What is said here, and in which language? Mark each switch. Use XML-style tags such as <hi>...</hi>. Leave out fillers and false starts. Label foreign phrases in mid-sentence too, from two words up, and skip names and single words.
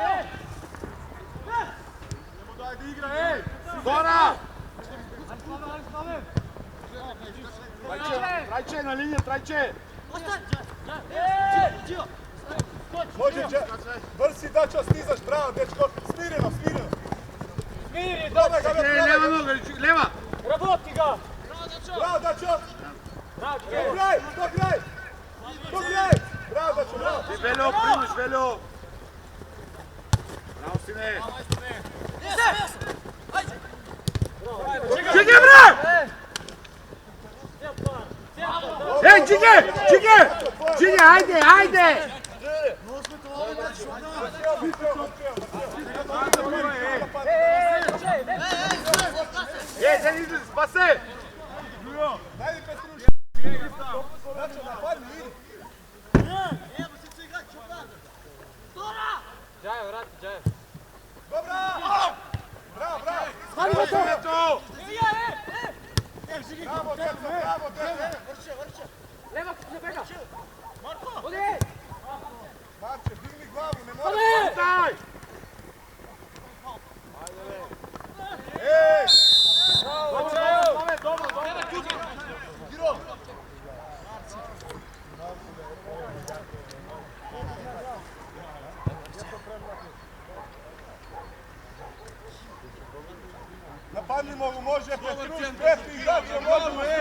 <bg>Нему дай да игра, ей! Дора! Трайче на линия, трайче!</bg> <sr>Može, brz si Dačo, stizaš, bravo, dečko, smireno, smireno. Смири, Probaj ga,</sr> <bg>Е, лева нога, лева! работи го!</bg> <sr>Bravo, Dačo! Браво, Dograj, dograj! Dograj! Bravo, Dačo, bravo! Ти, Велjo, примеш, Велjo! Браво, сине!</sr> <bg>Чиге, бре! Ей, чиге! Чиге! Чиге, айде, айде! Ей, да не излез, спасе!</bg> <sr>Dajde Petruš! Dačo, napadni, idi! Джаев, врати, Джаев. Dobra! Bravo, bravo! Bravo, Deco! Bravo, Deco, bravo, Deco! Лева, не бега! Оди! Marče, digni glavu, ne moraš! Дай! Ej! Dobro, dobro! Napadnimo ga, može Petruš, Petri i Dačo, možemo, ej!</sr>